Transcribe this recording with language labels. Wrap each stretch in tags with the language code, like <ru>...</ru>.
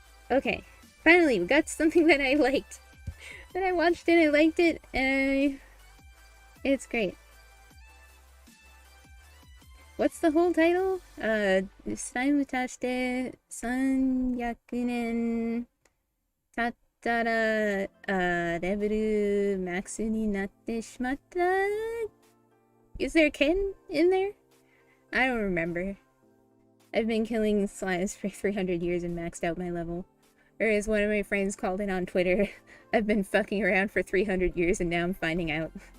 <en>Okay, finally, we got something that I liked. That I watched and I liked it, and it's great. What's the whole title?</en> <ja>スライム足して300年経ったら、レベルマックスになってしまった。</ja> <en>Is there a Ken in there? I don't remember. I've been killing slimes for 300 years and maxed out my level. Or as one of my friends called it on Twitter, I've been fucking around for 300 years and now I'm finding out.</en>